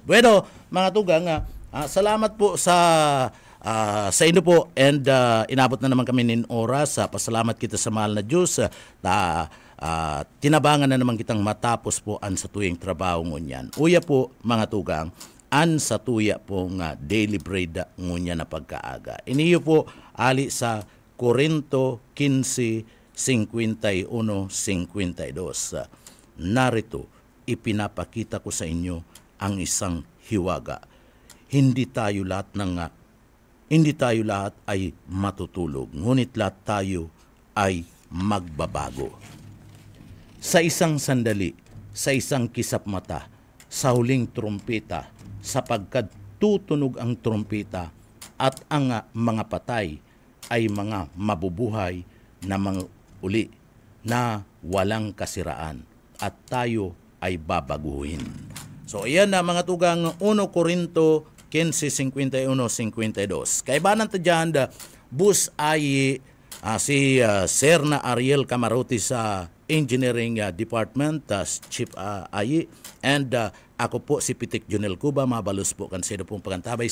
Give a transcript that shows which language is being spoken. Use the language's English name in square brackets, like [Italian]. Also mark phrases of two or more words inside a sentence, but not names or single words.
[Rinconada Bikol] Bueno, mga tugang, salamat po sa inyo po, and inabot na naman kami nin oras. Pasalamat kita sa mahal na Diyos. Tinabangan na naman kitang matapos po an sa tuyeng trabaho ngunyan. Uya po mga tugang, an sa tuya po nga [English] daily bread [Rinconada Bikol] ngunya na pagkaaga. Iniyo po ali sa Corinto 15:51-52. [Filipino] Narito, ipinapakita ko sa inyo ang isang hiwaga. Hindi tayo lahat ay matutulog, ngunit lahat tayo ay magbabago. Sa isang sandali, sa isang kisap mata, sa huling trumpeta, sapagkat tutunog ang trumpeta at ang mga patay ay mga mabubuhay na mga uli na walang kasiraan at tayo ay babaguhin. [Rinconada Bikol] So ayan na mga tugang 1 Corinto 15:51-52. Kaibanan ta dyan, bus ay si Sir na Ariel Camarote sa Engineering Department, Chief Ayi, and Ako po si Pitik Junel Cuba, mabalus po kan sedo pong pagantabay.